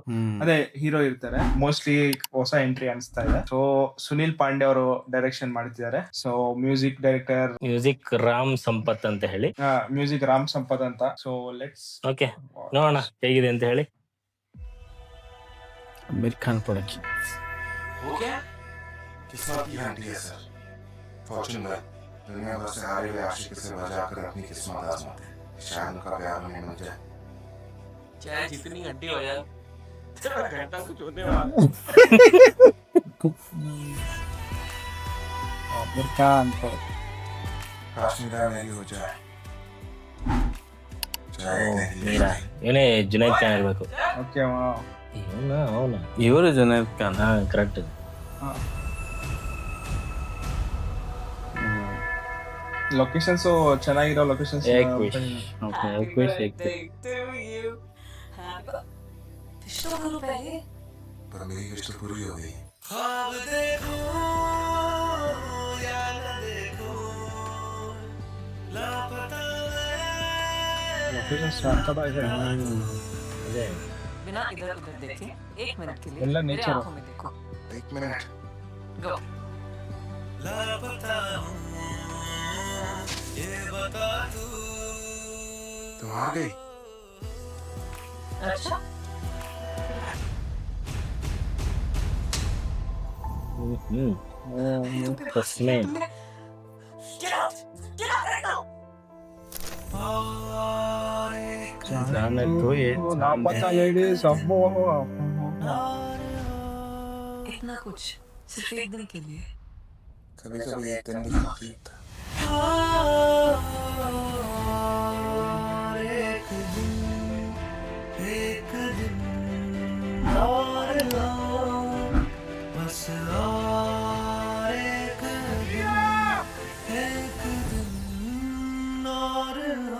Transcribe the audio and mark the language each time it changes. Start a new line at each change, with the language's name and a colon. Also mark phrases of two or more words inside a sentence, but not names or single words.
Kannada: ಅದೇ ಹೀರೋ ಇರ್ತಾರೆ. ಮೋಸ್ಟ್ಲಿ ಹೊಸ ಎಂಟ್ರಿ ಅನಿಸ್ತಾ ಇದೆ. ಸೊ ಸುನಿಲ್ ಪಾಂಡೆ ಅವರು ಡೈರೆಕ್ಷನ್ ಮಾಡ್ತಿದ್ದಾರೆ.
English: so music director
Kannada: ಮ್ಯೂಸಿಕ್ ರಾಮ್ ಸಂಪತ್ ಅಂತ ಹೇಳಿ. ಮ್ಯೂಸಿಕ್ ರಾಮ್ ಸಂಪತ್ ಅಂತ.
English: so let's
Kannada: ಓಕೆ, ನೋಡೋಣ ಹೇಗಿದೆ ಅಂತ ಹೇಳಿ. ಅಮೀರ್ ಖಾನ್ ಪ್ರೊಡಕ್ಷನ್.
Hindi: किस्मत की घंटी है सर, फॉर्चून है। दुनिया भर से हारे हुए आशिक से बजा कर अपनी किस्मत आजमाते हैं। शायद उनका प्यार हमें मिल जाए। चाहे जितनी घंटी हो जाए, तेरा घंटा कुछ होने वाला।
Kannada: ಅಮೀರ್ ಖಾನ್
Hindi: काश मेरा मेरी हो जाए, चाहे तेरी हो
Kannada: ಮೀರಾ
Hindi: जाए।
Kannada: ಇವನೇ ಜುನೈದ್ ಖಾನ್ ಇರಬೇಕು. ಓಕೆ. ಅವನ ಇವರು ಜುನೈದ್ ಖಾನ್. ಕರೆಕ್ಟ್. ಲೊಕೇಶನ್ಸ್ ಚೆನ್ನಾಗಿರೋ ಲೊಕೇಶನ್ಸ್.
Hindi: देखते हुए
English: you have
Hindi: शुरू करो पहले। पर मेरी विश तो पूरी हो गई। ख्वाब देखो या न देखो, लापता
Kannada: ಲೊಕೇಶನ್ಸ್
Hindi: बिना इधर उधर देखे एक मिनट के लिए
Kannada: ಎಲ್ಲ
Hindi: मेरे nature. आंखों में देखो। एक मिनट, गो। लापता हूँ, ये बता तू। तुम आ गई। अच्छा,
English: first name get out right now।
Hindi: लापता लेडीज इतना कुछ सिर्फ एक दिन के लिए। कभी कभी एक दिन भी काफी होता है। एक दिन और लो, बस और एक दिन और लो।